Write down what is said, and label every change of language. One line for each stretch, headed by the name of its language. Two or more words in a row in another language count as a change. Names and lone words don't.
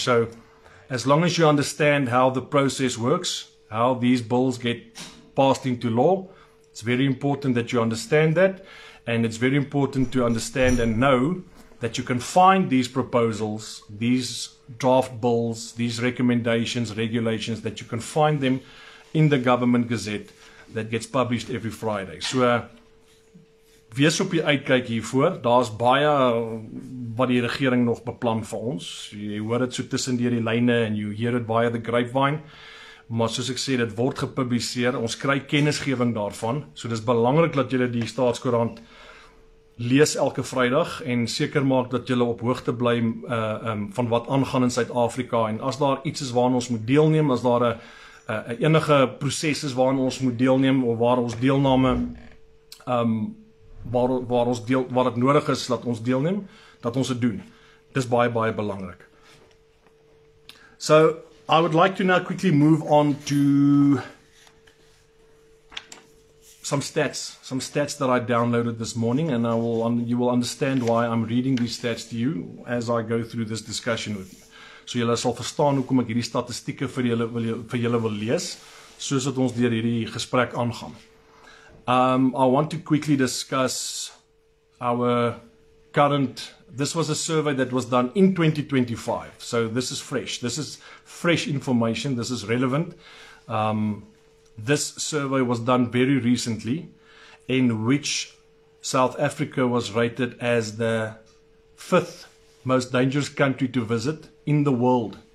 English: So as long as you understand how the process works, how these bills get passed into law, it's very important that you understand that, and it's very important to understand and know that you can find these proposals, these draft bills, these recommendations, regulations, that you can find them in the Government Gazette that gets published every Friday. So,
Afrikaans: wees op die uitkyk hiervoor. Daar's baie wat die regering nog beplan vir ons. Jy hoor dit so tussen deur die lyne en
English: you hear it via the grapevine.
Afrikaans: Maar soos ek sê, dit word gepubliseer. Ons kry kennisgewing daarvan. So dis belangrik dat julle die Staatskoerant lees elke Vrydag en seker maak dat julle op hoogte bly van wat aangaan in Suid-Afrika. En as daar iets is waaraan ons moet deelneem, as daar enige proses is waaraan ons moet deelneem of waar ons deelname waar het nodig is dat ons deelneem, dat ons het doen. Dis baie, baie belangrik.
English: So, I would like to now quickly move on to some stats that I downloaded this morning, and you will understand why I'm reading these stats to you as I go through this discussion with you.
Afrikaans: So julle sal verstaan hoekom ek hierdie statistieke vir julle wil lees, soos dat ons deur hierdie gesprek aangaan.
English: I want to quickly discuss our current, this was a survey that was done in 2025, so this is fresh. This is fresh information, this is relevant. This survey was done very recently, in which South Africa was rated as the 5th most dangerous country to visit in the world.